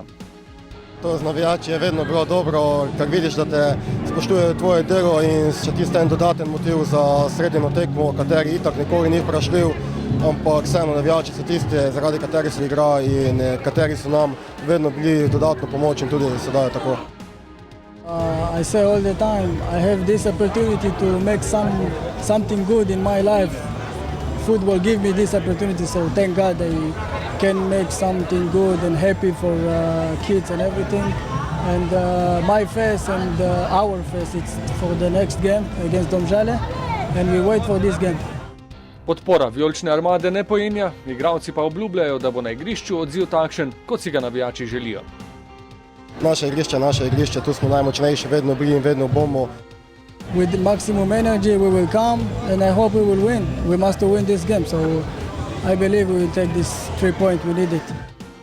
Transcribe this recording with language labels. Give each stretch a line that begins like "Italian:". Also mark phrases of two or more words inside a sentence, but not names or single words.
Slovenian: To z navijači je vedno bilo dobro, ker vidiš, da te spoštujejo tvoje delo in še tisti en dodaten motiv za sredino tekmo, kateri itak nikoli ni vprašljiv, ampak vseeno navijači so tisti, zaradi katerih se igra in kateri so nam vedno bili dodatno pomoč in tudi sedaj je tako.
English: I say all the time, I have this opportunity to make something good in my life. Football give me this opportunity, so thank God I can make something good and happy for kids and everything. And my face and our face, it's for the next game against Domžale, and we wait for this game.
Slovenian: Podpora vijolične armade ne pojenja, igralci pa obljubljajo, da bo na igrišču odziv takšen, kot si ga navijači želijo. Naše igrišče, tu smo najmočnejši, vedno bili in vedno bomo.
English: With maximum energy we will come and I hope we will win. We must win this game, so I believe we will take this 3 points, we need it.